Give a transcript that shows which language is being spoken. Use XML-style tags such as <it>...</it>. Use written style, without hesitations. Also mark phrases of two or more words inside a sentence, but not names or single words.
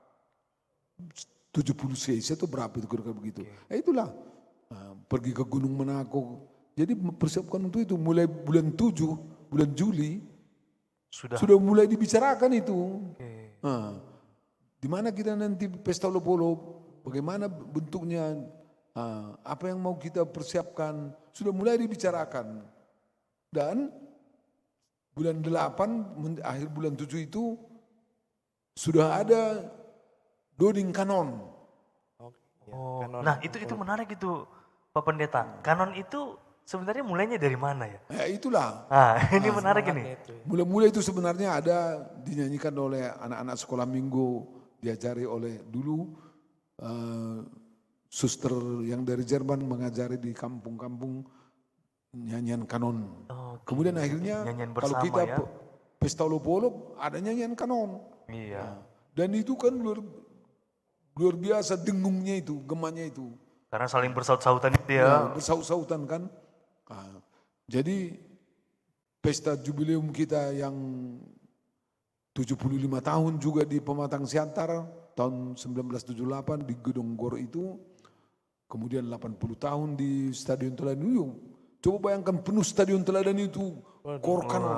<id>70 cc itu berapa itu kira-kira begitu. Itulah, pergi ke Gunung Menako. Jadi mempersiapkan untuk itu, mulai bulan 7, bulan Juli, sudah mulai dibicarakan itu. Di mana kita nanti pesta olop-olop, bagaimana bentuknya, apa yang mau kita persiapkan, sudah mulai dibicarakan. Dan bulan 8, akhir bulan 7 itu, sudah ada doding kanon. Nah itu menarik itu Pak Pendeta. Kanon itu sebenarnya mulainya dari mana ya? Ya itulah. Ini menarik ini. Mulai-mulai itu sebenarnya ada dinyanyikan oleh anak-anak sekolah minggu, diajari oleh dulu suster yang dari Jerman mengajari di kampung-kampung nyanyian kanon. Kemudian akhirnya Nyanyian kalau bersama kita ya. pesta olop-olop ada nyanyian kanon. Iya. Dan itu kan luar biasa dengungnya itu, gemanya itu. Karena saling bersaut-sautan itu ya. Bersaut-sautan kan. Jadi pesta jubileum kita yang 75 tahun juga di Pematang Siantar tahun 1978 di Gedung Gor itu, kemudian 80 tahun di Stadion Telanuyung Coba bayangkan penuh stadion Teladan itu, Kor Kanon.</id>